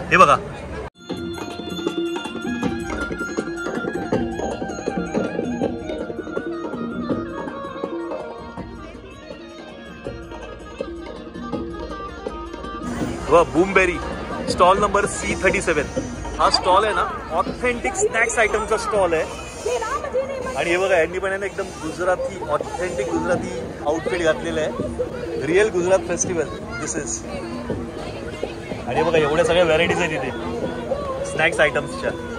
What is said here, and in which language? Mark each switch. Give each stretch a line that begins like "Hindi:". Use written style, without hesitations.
Marathi: हे बघा, बूमबेरी stall number C37। हा स्टॉल आहे ना ऑथेंटिक स्नॅक्स आयटमचा स्टॉल आहे। आणि हे बघा, यांनी पण आहे ना एकदम गुजराती, ऑथेंटिक गुजराती आउटफिट घातलेलं आहे।
English: Real Gujarat festival this is.
Marathi: आणि बघा एवढ्या सगळ्या व्हरायटीज आहेत इथे स्नॅक्स आयटम्सच्या।